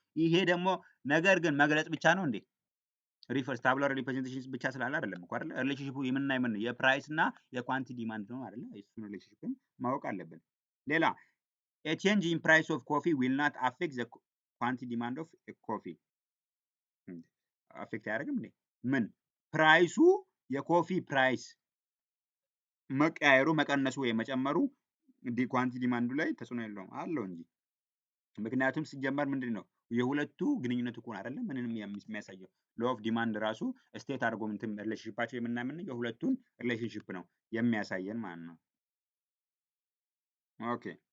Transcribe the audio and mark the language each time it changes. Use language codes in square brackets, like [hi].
[am] ይሄ ደግሞ ነገር ግን መግለጽ ብቻ ነው እንዴ? ሪፈርስ ታቡላር ሪፕሬዘንቴሽንስ ብቻ ስላለ አይደለም እኮ አይደለ? ሪሌሽንሺፑ የምንና የምን የፕራይስ እና የኳንቲቲ ዲማንድ ነው አይደለ? እሱን ሪሌሽንሺፕን ማወቅ አለብን። ሌላ [en] a change in price of coffee will not affect the quantity demand of a coffee [am] አፌክት አያደርግም እንዴ? ምን ፕራይሱ የኮፊ ፕራይስ መቀያየሩ መቀነሱ ወይ መጨመሩ ኳንቲ ዲማንዱ ላይ ተጽዕኖ የለውም አለው እንጂ። ምክንያቱም ሲጀመር ምንድነው የሁለቱ ግንኙነት እኮ አይደለም ምንንም የሚያሳየው ሎ ኦፍ ዲማንድ ራሱ ስቴት አድርጎ እንትን ሪሌሽንሺፓቸው የምናምን የሁለቱን ሪሌሽንሺፕ ነው የሚያሳየን ማለት ነው። ኦኬ